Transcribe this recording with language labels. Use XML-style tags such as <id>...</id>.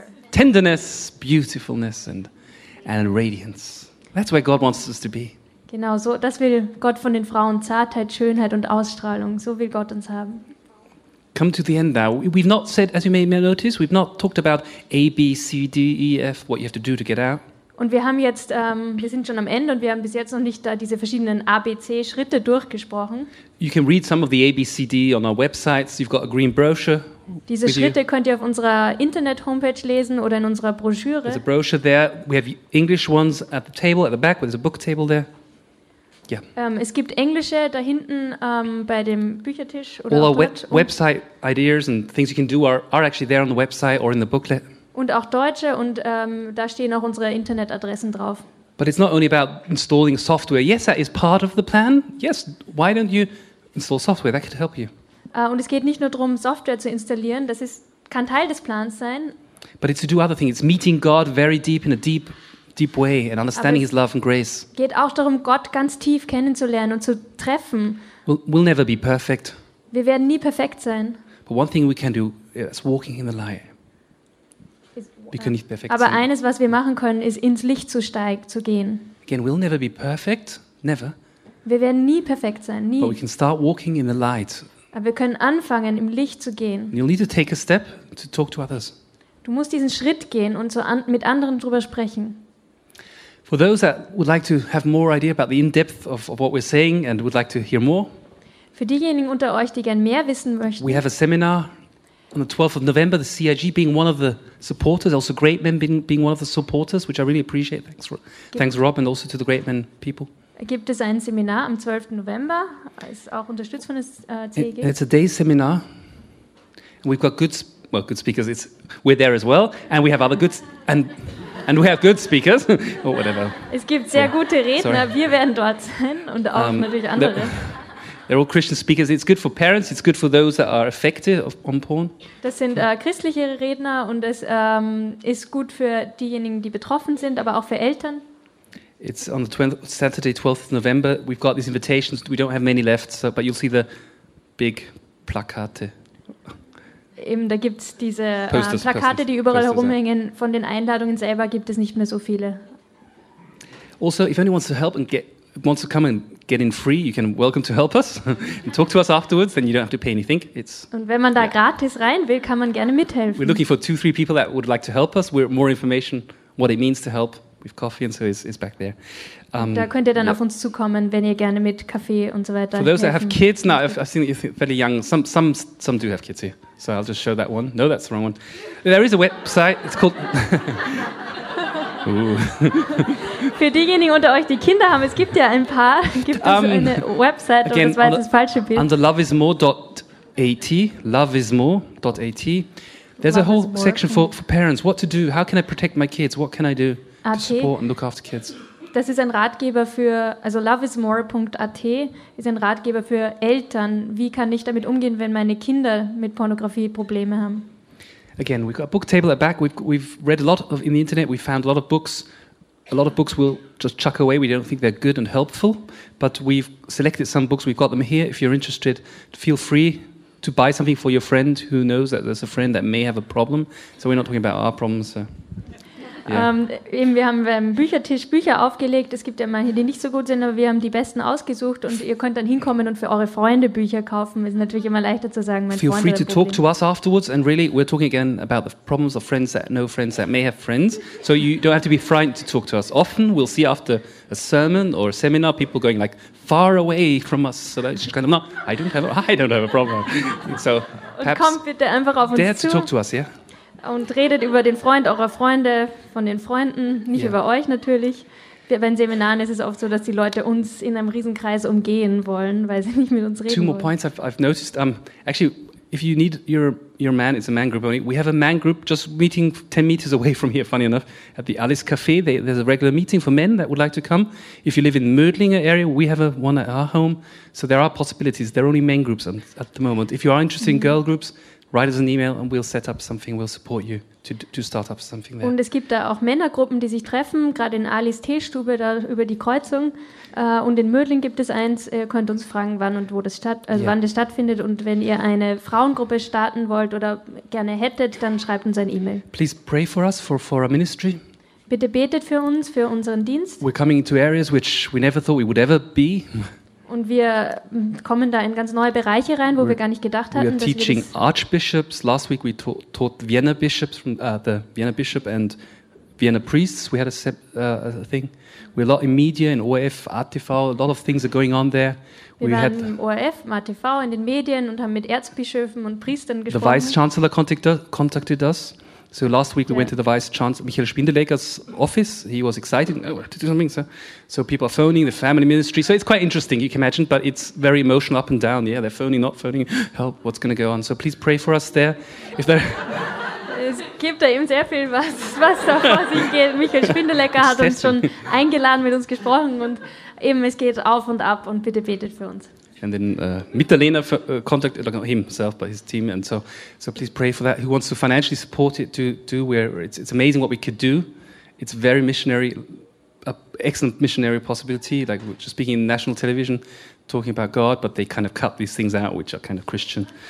<en>Tenderness, beautifulness and radiance. That's where God wants us to be.</en> <de>Genau, so das will Gott von den Frauen, Zartheit, Schönheit und Ausstrahlung, so will Gott uns haben.</de> <en>come to the end now. We've not said, as you may notice, we've not talked about A, B, C, D, E, F, what you have to do to get out.</en> <de>Und wir haben jetzt, wir sind schon am Ende und wir haben bis jetzt noch nicht da diese verschiedenen ABC-Schritte durchgesprochen.</de> <en>You can read some of the ABCD on our websites. You've got a green brochure.</en> <de>Diese Schritte könnt ihr auf unserer Internet-Homepage lesen oder in unserer Broschüre.</de> <en>There's a brochure there. We have English ones at the table at the back. There's a book table there. Yeah.</en> <de>Es gibt Englische da hinten bei dem Büchertisch oder</de> <en>all our website ideas and things you can do are actually there on the website or in the booklet.</en> <de>Und auch Deutsche und da stehen auch unsere Internetadressen drauf.</de> <en>But it's not only about installing software. Yes, that is part of the plan. Yes, why don't you install software? That could help you.</en> <de>Und es geht nicht nur darum, Software zu installieren. Das ist, kann Teil des Plans sein.</de> <en>But it's to do other things. It's meeting God very deep in a deep, deep way and understanding his love and grace.</en> <de>Es geht auch darum, Gott ganz tief kennenzulernen und zu treffen.</de> <en>We'll never be perfect.</en> <de>Wir werden nie perfekt sein.</de> <en>But one thing we can do is walking in the light.</en> <de>Wir können nicht perfekt aber sein. Eines, was wir machen können, ist ins Licht zu gehen.</de> <en>Again, we'll never be perfect, never.</en> <de>Wir werden nie perfekt sein, nie.</de> <en>But we can start walking in the light.</en> <de>Aber wir können anfangen, im Licht zu gehen.</de> <en>And you'll need to take a step to talk to others.</en> <de>Du musst diesen Schritt gehen und mit anderen drüber sprechen.</de> <en>For those that would like to have more idea about the in depth of what we're saying and would like to hear more.</en> <de>Für diejenigen unter euch, die gern mehr wissen möchten.</de> <en>We have a seminar. On the 12th of November, the CIG being one of the supporters, also Great Men being one of the supporters, which I really appreciate. Thanks Rob, and also to the Great Men people.</en> <de>Gibt es ein Seminar am 12. November? Ist auch unterstützt von des CIG.</de> <en>It's a day seminar. We've got good speakers. We're there as well, and we have other good and we have good speakers or whatever.</en> <de>Es gibt sehr gute Redner. Sorry. Wir werden dort sein und auch natürlich andere.</de> <en>They're all Christian speakers. It's good for parents. It's good for those that are affected on porn.</en> <de>Das sind christliche Redner und es ist gut für diejenigen, die betroffen sind, aber auch für Eltern.</de> <en>It's on the 12th, Saturday, 12th of November. We've got these invitations. We don't have many left, so, but you'll see the big Plakate.</en> <de>Eben, da gibt es diese posters, Plakate, posters, die überall posters, herumhängen. Yeah. Von den Einladungen selber gibt es nicht mehr so viele.</de> <en>Also, if anyone wants to help and get wants to come and get in free, you can welcome to help us and talk to us afterwards, then you don't have to pay anything. It's,</en> <de>und wenn man da gratis rein will, kann man gerne mithelfen.</de> <en>We're looking for 2-3 people that would like to help us. We're more information what it means to help with coffee and so is back there.</en> <de>Da könnt ihr dann auf uns zukommen, wenn ihr gerne mit Kaffee und so weiter.</de> <en>For those that have kids, now I've seen that you're fairly young. Some do have kids here. So I'll just show that one. No, that's the wrong one. There is a website. It's called...</en> <de>Für diejenigen unter euch, die Kinder haben, es gibt ja ein paar, gibt es eine Website, aber das war jetzt das falsche Bild.</de> <en>Under loveismore.at, loveismore.at, there's a whole section for parents. What to do? How can I protect my kids? What can I do to support and look after kids?</en> <de>Das ist ein Ratgeber für, also loveismore.at ist ein Ratgeber für Eltern. Wie kann ich damit umgehen, wenn meine Kinder mit Pornografie Probleme haben?</de> <en>Again, we've got a book table at back. We've read a lot of in the internet. We found a lot of books. A lot of books we'll just chuck away. We don't think they're good and helpful. But we've selected some books. We've got them here. If you're interested, feel free to buy something for your friend who knows that there's a friend that may have a problem. So we're not talking about our problems. So. Yeah.</en> <de>Wir haben beim Büchertisch Bücher aufgelegt. Es gibt ja manche, die nicht so gut sind, aber wir haben die besten ausgesucht. Und ihr könnt dann hinkommen und für eure Freunde Bücher kaufen. Es ist natürlich immer leichter zu sagen, mein Freund.</de> <en>Feel free to talk to us afterwards. And really, we're talking again about the problems of friends that know friends that may have friends. So you don't have to be frightened to talk to us. Often we'll see after a sermon or a seminar people going like far away from us. So that's just kind of not. I don't have a problem. So</en> <de>perhaps kommt bitte einfach auf uns zu.</de> <en>Dare to talk to us, yeah.</en> <de>Und redet über den Freund eurer Freunde von den Freunden, nicht über euch natürlich. Bei den Seminaren ist es oft so, dass die Leute uns in einem Riesenkreis umgehen wollen, weil sie nicht mit uns reden wollen.</de> <en>Two more points I've noticed. Actually, if you need your man, it's a man group only. We have a man group just meeting 10 meters away from here, funny enough, at the Alice Café. There's a regular meeting for men that would like to come. If you live in the Mödlinger area, we have one at our home. So there are possibilities. There are only men groups at the moment. If you are interested in girl groups, write us an email and we'll set up something, we'll support you to start up something there.</en> <de>Und es gibt da auch Männergruppen, die sich treffen, gerade in Alis Teestube, da über die Kreuzung. Und in Mödling gibt es eins, ihr könnt uns fragen, wann und wo das wann das stattfindet. Und wenn ihr eine Frauengruppe starten wollt oder gerne hättet, dann schreibt uns ein E-Mail.</de> <en>Please pray for us, for our ministry.</en> <de>Bitte betet für uns, für unseren Dienst.</de> <en>We're coming into areas which we never thought we would ever be.</en> <de>Und wir kommen da in ganz neue Bereiche rein, wo wir gar nicht gedacht hatten.</de> <en>We are teaching archbishops. Last week we taught Vienna bishops, from the Vienna bishop and Vienna priests. We had a thing. We're a lot in media, in ORF, ATV. A lot of things are going on there.</en> <de>Wir waren im ORF, im ATV, in den Medien und haben mit Erzbischöfen und Priestern gesprochen.</de> <en>The Vice Chancellor contacted us. So last week we went to the Vice Chancellor, Michael Spindelegger's office. He was excited. Oh, to do something. So people are phoning the family ministry. So it's quite interesting, you can imagine, but it's very emotional, up and down. Yeah, they're phoning, not phoning. Help, what's going to go on? So please pray for us there. If there.</en> <de>Es gibt da eben sehr viel, was da vor sich geht. Michael Spindelegger hat uns schon eingeladen, mit uns gesprochen und eben es geht auf und ab und bitte betet für uns.</de> <en>And then Mitterlehner contacted himself by his team and so please pray for that. Who wants to financially support it to do where it's amazing what we could do. It's very missionary, excellent missionary possibility, like we're just speaking in national television, talking about God, but they kind of cut these things out, which are kind of Christian.</en>